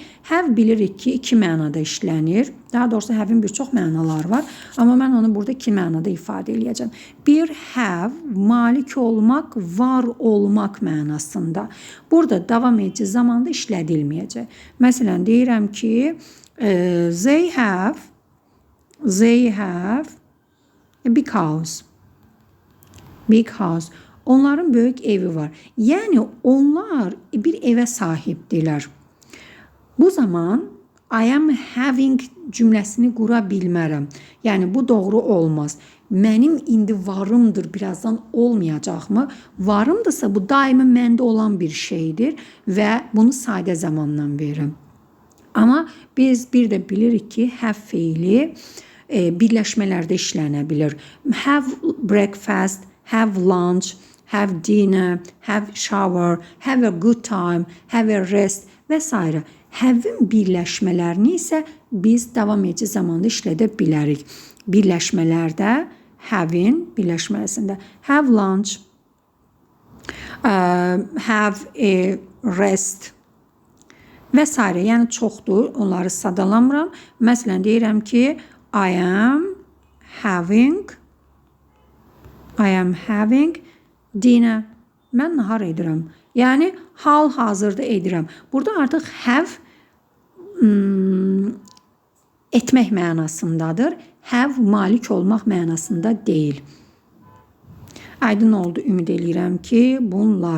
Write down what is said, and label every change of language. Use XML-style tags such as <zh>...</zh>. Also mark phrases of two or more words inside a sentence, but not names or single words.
<az>Have bilirik ki, iki mənada işlənir. Daha doğrusu have'in bir çox mənaları var. Amma mən onu burada iki mənada ifadə eləyəcəm. Bir, have, malik olmaq, var olmaq mənasında. Burada davam edici zamanda işlədilməyəcək. Məsələn, deyirəm ki,</az> <en>they have a big house. Big house.</en> <az>Onların böyük evi var. Yəni onlar bir evə sahibdirlər. Bu zaman</az> <en>I am having</en> <az>cümləsini qura bilmərəm. Yəni bu doğru olmaz. Mənim indi varımdır, birazdan olmayacaqmı? Varımdırsa bu daimi məndə olan bir şeydir və bunu sadə zamandan verirəm. Amma biz bir də bilirik ki, have fiili birləşmələrdə işlənə bilir.</az> <en>Have breakfast, have lunch, have dinner, have shower, have a good time, have a rest</en> <az>və s. Have-in birləşmələrini isə biz davam edici zamanda işlədə bilərik. Birləşmələrdə have-in birləşməsində</az> <en>have lunch, have a rest</en> <az>və s. Yəni çoxdur, onları sadalamıram. Məsələn, deyirəm ki,</az> <en>I am having dinner.</en> <az>Mən nahar edirəm. Yəni hal-hazırda edirəm. Burada artıq have etmək mənasındadır. Have malik olmaq mənasında deyil. Aydın oldu, ümid eləyirəm ki, bunlar.</az>